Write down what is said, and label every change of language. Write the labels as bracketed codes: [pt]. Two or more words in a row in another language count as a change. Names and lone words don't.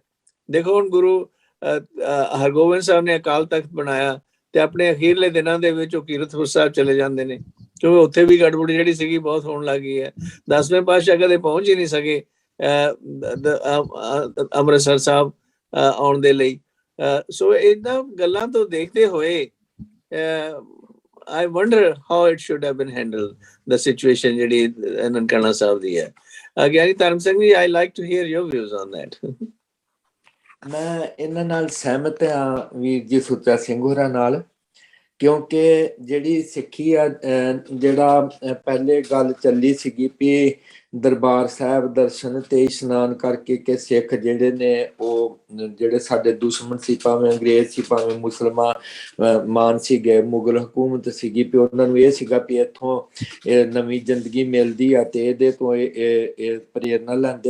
[pa] ਦੇਖੋ ਹੁਣ ਗੁਰੂ ਹਰਗੋਬਿੰਦ ਸਾਹਿਬ ਨੇ ਅਕਾਲ ਤਖਤ ਬਣਾਇਆ, ਤੇ ਆਪਣੇ ਅਖੀਰਲੇ ਦਿਨਾਂ ਦੇ ਵਿੱਚ ਉਹ ਕੀਰਤਪੁਰ ਸਾਹਿਬ ਚਲੇ ਜਾਂਦੇ ਨੇ, ਕਿਉਂਕਿ ਉੱਥੇ ਵੀ ਗੜਬੜ ਜਿਹੜੀ ਸੀਗੀ ਬਹੁਤ ਹੋਣ ਲੱਗ ਗਈ ਹੈ। 10ਵੇਂ ਪਾਤਸ਼ਾਹ ਕਦੇ ਪਹੁੰਚ ਹੀ ਨਹੀਂ ਸਕੇ ਅੰਮ੍ਰਿਤਸਰ ਸਾਹਿਬ ਆਉਣ ਦੇ ਲਈ। ਸੋ ਇਹਨਾਂ ਗੱਲਾਂ ਤੋਂ ਦੇਖਦੇ ਹੋਏ [en] I wonder how it should have been handled, the situation [pa] ਜਿਹੜੀ ਨਨਕਾਣਾ ਸਾਹਿਬ ਦੀ ਹੈ। ਗਿਆਨੀ ਧਰਮ ਸਿੰਘ ਜੀ, [en] I like to hear your views on that. [pa] ਮੈਂ ਇਹਨਾਂ ਨਾਲ ਸਹਿਮਤ ਹਾਂ ਵੀਰ ਜੀ ਸੁੱਚਾ ਸਿੰਘ ਹੋਰਾਂ ਨਾਲ, ਕਿਉਂਕਿ ਜਿਹੜੀ ਸਿੱਖੀ ਆ, ਜਿਹੜਾ ਪਹਿਲੇ ਗੱਲ ਚੱਲੀ ਸੀਗੀ ਵੀ ਦਰਬਾਰ ਸਾਹਿਬ ਦਰਸ਼ਨ ਤੇ ਇਸ਼ਨਾਨ ਕਰਕੇ ਕਿ ਸਿੱਖ ਜਿਹੜੇ ਨੇ ਉਹ ਜਿਹੜੇ ਸਾਡੇ ਦੁਸ਼ਮਣ ਸੀ, ਭਾਵੇਂ ਅੰਗਰੇਜ਼ ਸੀ ਭਾਵੇਂ ਮੁਸਲਮਾਨ ਸੀਗੇ, ਮੁਗਲ ਹਕੂਮਤ ਸੀਗੀ, ਵੀ ਉਹਨਾਂ ਨੂੰ ਇਹ ਸੀਗਾ ਵੀ ਇੱਥੋਂ ਨਵੀਂ ਜ਼ਿੰਦਗੀ ਮਿਲਦੀ ਆ ਤੇ ਇਹਦੇ ਤੋਂ ਇਹ ਪ੍ਰੇਰਨਾ ਲੈਂਦੇ।